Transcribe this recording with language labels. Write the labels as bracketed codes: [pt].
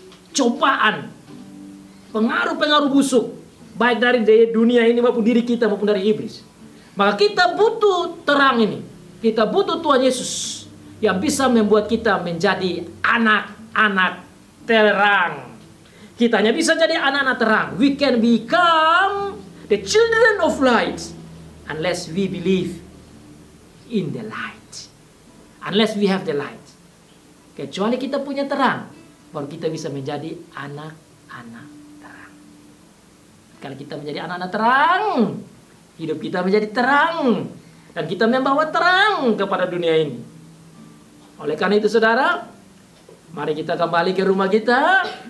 [id] Cobaan, pengaruh-pengaruh busuk, baik dari dunia ini maupun diri kita maupun dari iblis. Maka kita butuh terang ini. Kita butuh Tuhan Yesus yang bisa membuat kita menjadi anak-anak terang. Kita hanya bisa jadi anak-anak terang. [en] We can become the children of light unless we believe in the light. Unless we have the light. [id] Kecuali kita punya terang, baru kita bisa menjadi anak-anak terang. Kalau kita menjadi anak-anak terang, hidup kita menjadi terang. Dan kita membawa terang kepada dunia ini. Oleh karena itu saudara, mari kita kembali ke rumah kita.